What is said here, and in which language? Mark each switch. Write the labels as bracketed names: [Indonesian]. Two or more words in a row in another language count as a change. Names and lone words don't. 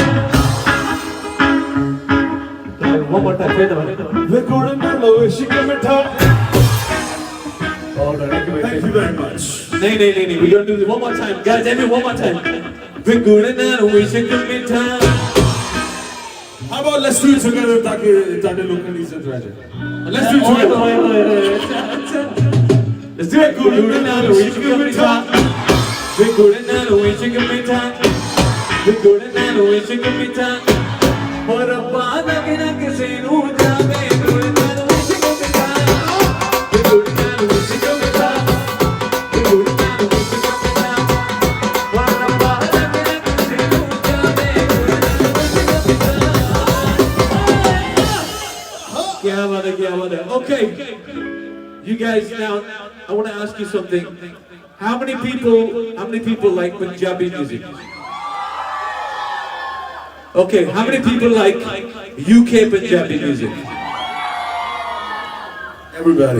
[English] One more time. Gur Nalon Ishq Mitha. All right. Thank you very much. No. We're going to do this one more time. Guys, one more time. Gur Nalon Ishq Mitha. How about let's do it together, [Hindi] ताकि लोग कंडीशन रह जाए. [English] Let's do it together. Let's do it. Gur Nalon Ishq Mitha. Gur Nalon Ishq Mitha. Gur Nalon Ishq Mitha. [Punjabi] ਔਰ ਬਾਤ ਅੱਗੇ ਨਾ ਕਿਸੀ ਨੂੰ ਜਾਵੇ. [English] Gur Nalon Ishq Mitha. Gur Nalon Ishq Mitha. Gur Nalon Ishq Mitha. [Punjabi] ਔਰ ਬਾਤ ਅੱਗੇ ਨਾ ਕਿਸੀ ਨੂੰ ਜਾਵੇ. [English] Gur Nalon Ishq Mitha. Okay. You guys, now I want to ask you something. How many people like Punjabi music? Okay, how many people like UK Punjabi music? Everybody.